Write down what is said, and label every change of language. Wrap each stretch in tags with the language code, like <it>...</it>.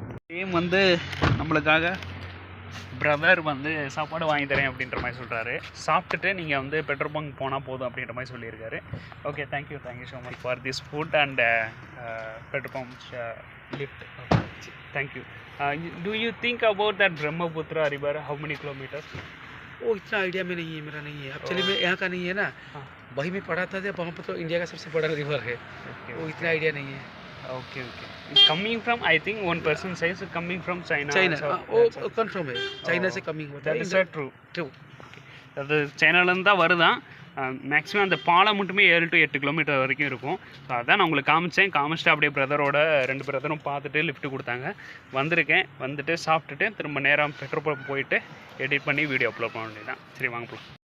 <ta>Same வந்து நம்மளுக்காக brother வந்து சாப்பாடு வாங்கி தரேன் அப்படின்ற மாதிரி சொல்கிறாரு. சாப்பிட்டுட்டு நீங்கள் வந்து பெட்ரோல் பங்க் போனால் போதும் அப்படின்ற மாதிரி சொல்லியிருக்காரு. Okay,</ta> <en>Thank you so much for this food and petrol pump lift. Thank you. Do you think about that Brahmaputra river, how many kilometre?</en> <hi>वो इतना आइडिया में नहीं है, मेरा नहीं है. एक्चुअली मैं यहाँ का नहीं है ना, वही में पढ़ा था जब वहाँ पर, तो इंडिया का सबसे बड़ा रिवर है. वो इतना आइडिया नहीं है.</hi> <en>Okay. Coming from, I think one person says coming from China.</en> <hi>वो कंफर्म है, चाइना से कमिंग होता है.</hi> <en>That is true.</en> <ta>அது சைனாலேருந்து தான் வருதான். மேக்ஸிமம் அந்த பாலம் மட்டுமே 7 to 8 கிலோமீட்டர் வரைக்கும் இருக்கும். ஸோ அதான் நான் உங்களுக்கு காமிச்சிட்டு அப்படியே பிரதரோட 2 பிரதரும் பார்த்துட்டு லிஃப்ட் கொடுத்தாங்க. வந்திருக்கேன், வந்துட்டு சாப்பிட்டுட்டு திரும்ப நேரம் பெட்ரோல் பம்ப் போயிட்டு எடிட் பண்ணி வீடியோ அப்லோட் பண்ண வேண்டியதான். சரி வாங்க போகலாம்.</ta>